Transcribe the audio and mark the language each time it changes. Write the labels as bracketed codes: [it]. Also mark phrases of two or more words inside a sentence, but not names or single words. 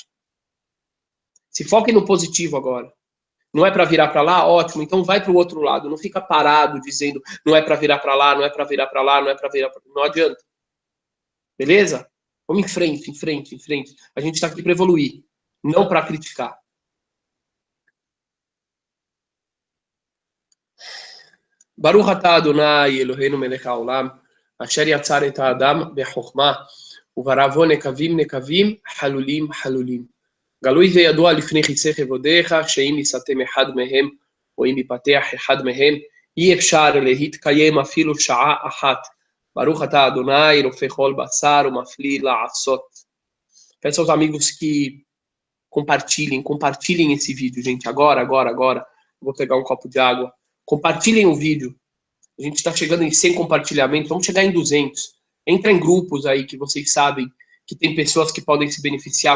[pt] Se foquem no positivo agora. Não é para virar para lá? Ótimo. Então vai para o outro lado. Não fica parado dizendo não é para virar para lá, não é para virar para lá, não é para virar para... Não adianta. Beleza? Vamos em frente, em frente, em frente. A gente está aqui para evoluir, não para criticar. [he] ברוך אתה אדוני אלוהינו מלך העולם, אשר יצר את האדם בחכמה, וברא בו נקבים נקבים, חלולים חלולים. גלוי וידוע לפני חיצי כבודיך, שאם יסתם אחד מהם, או אם יפתח אחד מהם, אי אפשר להתקיים אפילו שעה אחת. ברוך אתה אדוני, רופא כל בשר ומפליא לעשות. [pt] Peço aos amigos que compartilhem esse vídeo, gente. Agora. Vou pegar um copo de água. Compartilhem o vídeo. A gente está chegando em 100 compartilhamentos, vamos chegar em 200. Entra em grupos aí que vocês sabem que tem pessoas que podem se beneficiar.